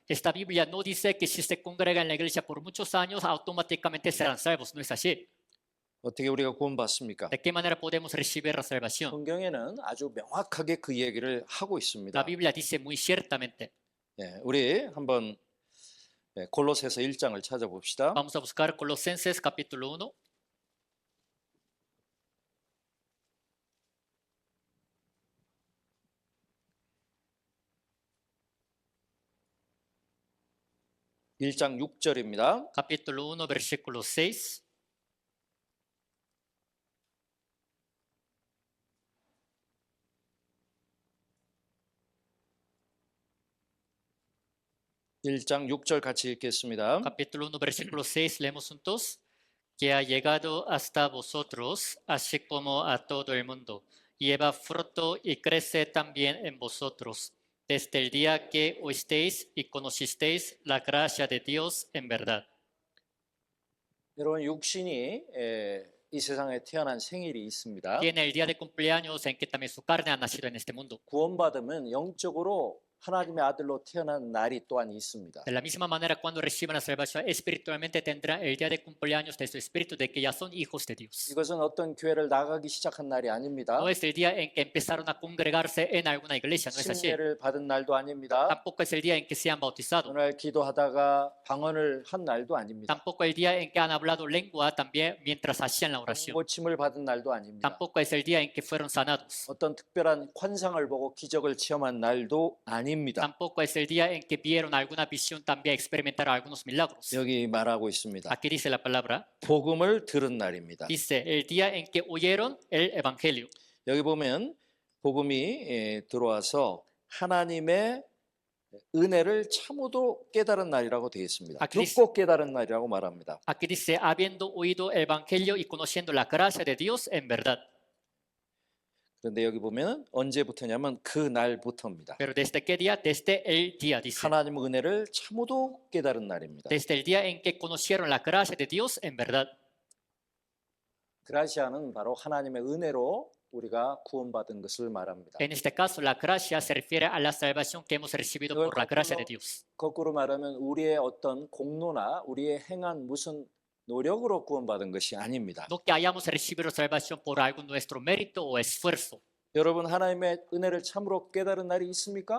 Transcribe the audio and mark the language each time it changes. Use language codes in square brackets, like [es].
[es] Esta Biblia no dice que si se congregan en la iglesia por muchos años automáticamente serán salvos. No es así. [ko] 어떻게 우리가 구원받습니까? [es] ¿De qué manera podemos recibir la salvación? [ko] 성경에는 아주 명확하게 그 얘기를 하고 [es] La [ko] 있습니다. [es] Biblia dice muy ciertamente. [ko] 우리 한번 골로새서 1장을 찾아봅시다. [es] Vamos a buscar Colosenses capítulo 1. [ko] 일장 6절입니다. [es] Capítulo 1, versículo 6. [ko] 일장 6절 같이 읽겠습니다. [es] Capítulo 1, versículo 6, leemos juntos. Que ha llegado hasta vosotros, así como a todo el mundo, lleva fruto y crece también en vosotros, desde el día que oísteis y conocisteis la gracia de Dios en verdad. [ko] 여러분 육신이 이 세상에 태어난 생일이 있습니다. [es] Tiene el día de cumpleaños en que también su carne ha nacido en este mundo. [ko] 구원받으면 영적으로 하나님의 아들로 태어난 날이 또한 있습니다. [es] De la misma manera, cuando reciban la salvación, espiritualmente tendrán el día de cumpleaños de su espíritu, de que ya son hijos de Dios. [ko] 이것은 어떤 교회를 나가기 시작한 날이 아닙니다. [es] No es el día en que empezaron a congregarse en alguna iglesia, no es así. [ko] 침례를 받은 날도 아닙니다. [es] Tampoco es el día en que se han bautizado. [ko] 오늘 기도하다가 방언을 한 날도 아닙니다. [es] Tampoco el día en que han hablado lengua también mientras hacían la oración. [ko] 고침을 받은 날도 아닙니다. [es] Tampoco es el día en que fueron sanados. [ko] 어떤 특별한 환상을 보고 기적을 체험한 날도 아닙니다. [es] Tampoco es el día en que vieron alguna visión también experimentaron algunos milagros. [ko] 여기 말하고 있습니다. [es] Aquí dice la palabra, [ko] 복음을 들은 날입니다. [es] dice el día en que oyeron el evangelio. [ko] 여기 보면 복음이 들어와서 하나님의 은혜를 참으로 깨달은 날이라고 되어 있습니다. 듣고 깨달은 날이라고 말합니다. [es] Aquí dice, habiendo oído el evangelio y conociendo la gracia de Dios en verdad. [ko] 그런데 여기 보면 언제부터냐면 그 날부터입니다. [es] Pero ¿desde qué día? Desde el día, dice. [ko] 하나님 은혜를 참으로 깨달은 날입니다. [es] Desde el día en que conocieron la gracia de Dios en verdad. [ko] 그라시아는 바로 하나님의 은혜로 우리가 구원받은 것을 말합니다. [es] En este caso, la gracia se refiere a la salvación que hemos recibido por la gracia de Dios. [ko] 거꾸로 말하면 우리의 어떤 공로나 우리의 행한 무슨 노력으로 구원받은 것이 아닙니다. [es] No que hayamos recibido salvación por algún nuestro mérito o esfuerzo. [ko] 여러분 하나님의 은혜를 참으로 깨달은 날이 있습니까?